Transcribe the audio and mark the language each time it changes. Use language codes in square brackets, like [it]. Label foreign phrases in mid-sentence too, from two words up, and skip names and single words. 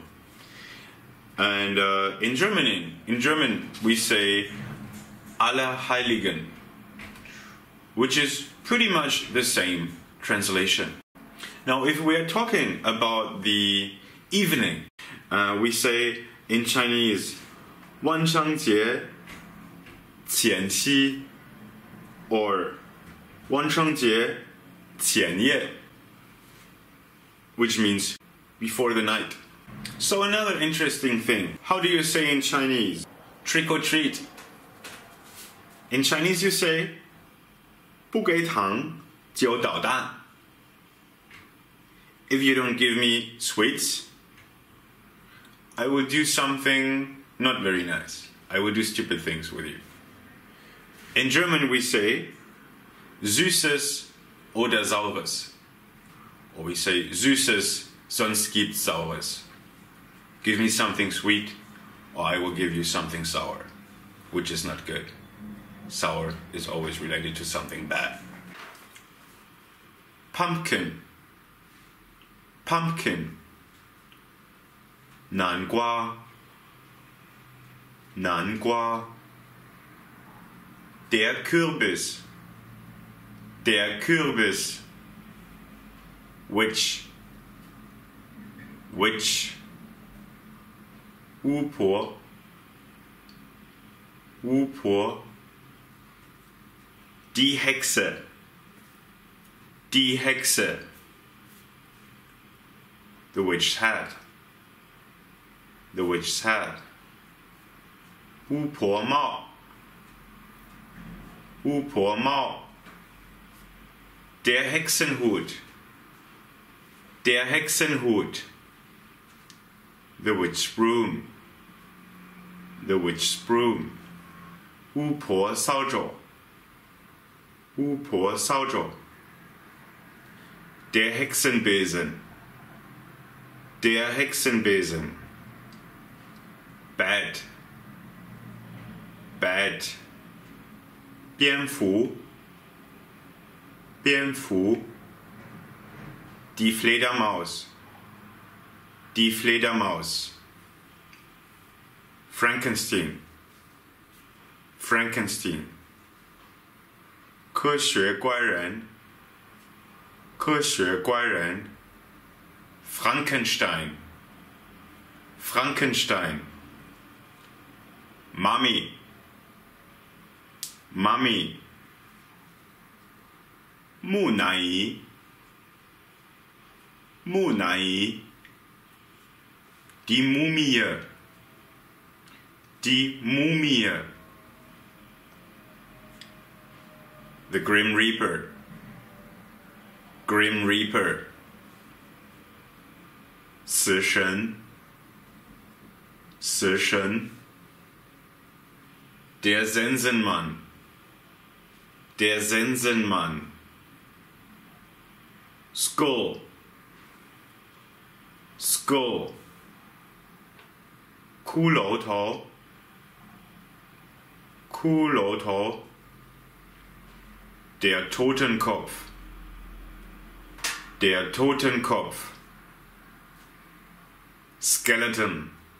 [en] And in German we say Allerheiligen, which is pretty much the same translation. Now, if we are talking about the evening, we say in Chinese [zh] 万圣节前夕 [en] or [zh] 万圣节前夜, [en] which means before the night. So another interesting thing, how do you say in Chinese trick or treat? In Chinese you say [zh] 不给糖就捣蛋. [en] If you don't give me sweets, I will do something not very nice. I will do stupid things with you. In German we say [de] Süßes oder Saures. [en] Or we say [de] Süßes, sonst gibt's Saures. [en] Give me something sweet, or I will give you something sour, which is not good. Sour is always related to something bad. Pumpkin. Pumpkin. [zh] 南瓜. 南瓜. [de] Der Kürbis. Der Kürbis. [en] Which. [zh] 巫婆. 巫婆. [de] Die Hexe. Die Hexe. [en] The witch's hat. The witch's hat. [zh] 巫婆帽. 巫婆帽. [de] Der Hexenhut. Der Hexenhut. [en] The witch's broom. The witch's broom. [zh] 巫婆扫帚. 巫婆扫帚. [de] Der Hexenbesen. Der Hexenbesen. Bad. [en] Bad. [zh] 蝙蝠. 蝙蝠. [de] Die Fledermaus. Die Fledermaus. Frankenstein. [en] Frankenstein. [zh] 科学怪人. 科学怪人. [de] Frankenstein. [en] Frankenstein. Mummy. Mummy. [zh] 木乃伊. 木乃伊. [de] Die Mumie. Die Mumie. [en] The Grim Reaper. Grim Reaper. [zh] 死神. 死神. [de] Der Sensenmann. Der Sensenmann. Skull. [en] Skull. [zh] 骷髅头. 骷髅头. [de] Der Totenkopf. Der Totenkopf. [en] Skeleton.